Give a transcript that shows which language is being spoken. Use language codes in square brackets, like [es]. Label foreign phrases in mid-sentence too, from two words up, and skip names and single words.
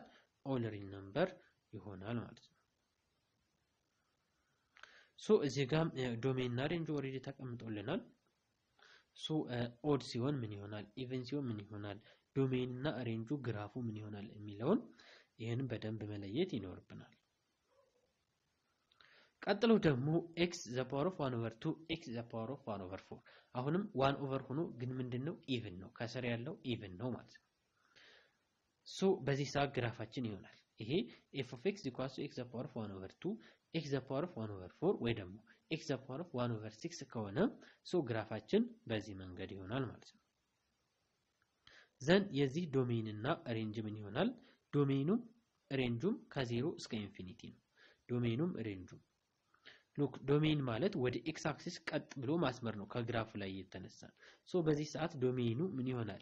[en] all real number [am] ይሆናል ማለት ነው። ሶ እዚህ ጋር ዶሜን እና ሬንጅ ኦሬዲ ተቀምጦልናል። ሶ ኦድ ሲሆን ምን ይሆናል? ኢቭን ሲሆን ምን ይሆናል? ዶሜን እና ሬንጁ ግራፉ ምን ይሆናል የሚለውን ይሄን በደንብ መለየት ይኖርብናል። ቀጥሎ ደግሞ [en] x the power of 1 over 2 x the power of 1 over 4 [am] አሁንም 1 over ሆኖ ግን ምንድነው? ኢቭን ነው። ከስር ያለው ኢቭን ነው ማለት ነው። ሶ በዚህ ሰዓት ግራፋችን ይሆናል ይሄ [en] f of x equals to x the power of 1 over 2 x the power of 1 over 4 [am] ወይ ደግሞ [en] x the power of 1 over 6 [am] ከሆነ ሶ ግራፋችን በዚህ መንገድ ይሆናል ማለት ነው። ዘን የዚህ ዶሜን እና ሬንጅ ምን ይሆናል? ዶሜኑም ሬንጁም ከ0 እስከ ኢንፊኒቲ ነው። ዶሜኑም ሬንጁም ሉክ ዶሜን ማለት ወደ [en] x axis [am] ቀጥ ብሎ ማስመር ነው ከግራፉ ላይ የተነሳ። ሶ በዚህ ሰዓት ዶሜኑ ምን ይሆናል?